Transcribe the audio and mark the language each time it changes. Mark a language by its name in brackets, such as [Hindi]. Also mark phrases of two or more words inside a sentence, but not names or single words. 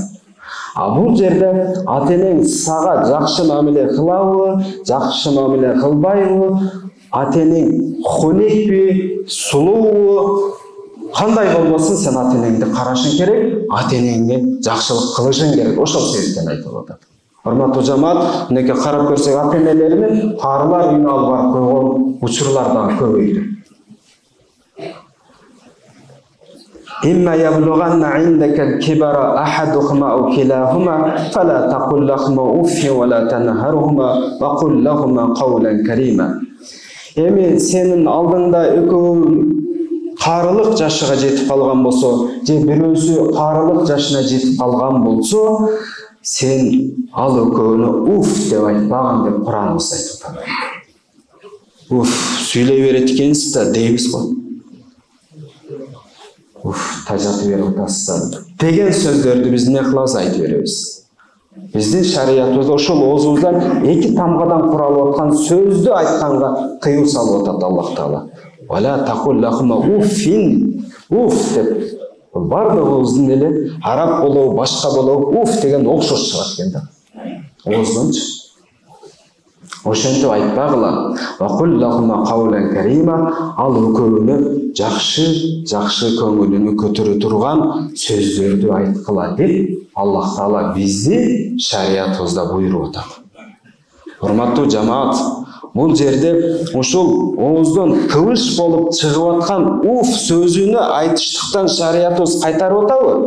[Kyrgyz] Бул жерде ата-энең сага жакшы мамиле кылабы, жакшы мамиле кылбайбы, ата-энең хонекпи, сулуубу, кандай болбосун сен ата-энеңди карашың керек, ата-энеңе жакшылык кылышың керек. Ошол себептен айтылып атат. Урматтуу жамаат, мынакей карап көрсөк, ата-энелерини карылар үйүнө алып барып койгон учурлар дагы көбөйдү. [Arabic] إما يبلغن عندك الكبر أحدهما أو كلاهما فلا تقل لهما أف ولا تنهرهما وقل لهما قولا كريما. [Kyrgyz] Эми сенин алдыңда экөө карылык жашыга жетип калган болсо, же бирөөсү карылык жашына жетип калган болсо, сен ал экөөнү уф деп айтпаган деп Кураныбыз айтып атат. Уф, сүйлөй берет экенсиз да дейбиз го. Уф, тажатып берип атасыз деген сөздөрдү биз эмне кылабыз, айтып беребиз. Биздин шариятыбызда ошол оозубуздан эки тамгадан куралып аткан сөздү айтканга тыюу салып атат Аллах Таала. [Arabic] ولا تقل لهما أف. [Kyrgyz] Уф деп. Бардыгыбыздын эле араб болобу, башка болобу, уф деген окшош чыгат экен да. Оозунчу. Ошентип айтпагыла. [Arabic] وقل لهما قولا كريما. [Kyrgyz] Ал экөөнү жакшы көңүлүнү көтөрө турган сөздөрдү айткыла деп Аллах Таала бизди шариятыбызда буйруп атат. Урматтуу жамаат, бул жерде ушул ооздон кылыш болуп чыгып аткан уф сөзүнү айтыштыктан шариятыбыз кайтарып атабы?